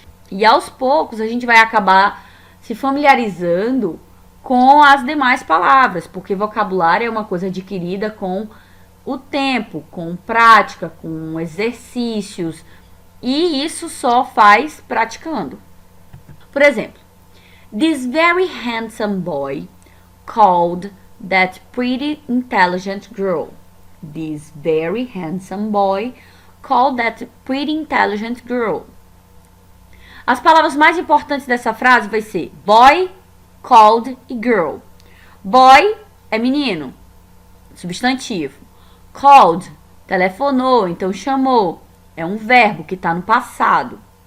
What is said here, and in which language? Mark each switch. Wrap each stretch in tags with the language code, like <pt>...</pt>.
<pt>E aos poucos a gente vai acabar se familiarizando com as demais palavras, porque vocabulário é uma coisa adquirida com o tempo, com prática, com exercícios, e isso só faz praticando. Por exemplo,</pt> <en>this very handsome boy called that pretty intelligent girl. This very handsome boy called that pretty intelligent girl.</en> <pt>As palavras mais importantes dessa frase vai ser boy, called e girl. Boy é menino, substantivo. Called, telefonou, então chamou. É um verbo que está no passado.</pt>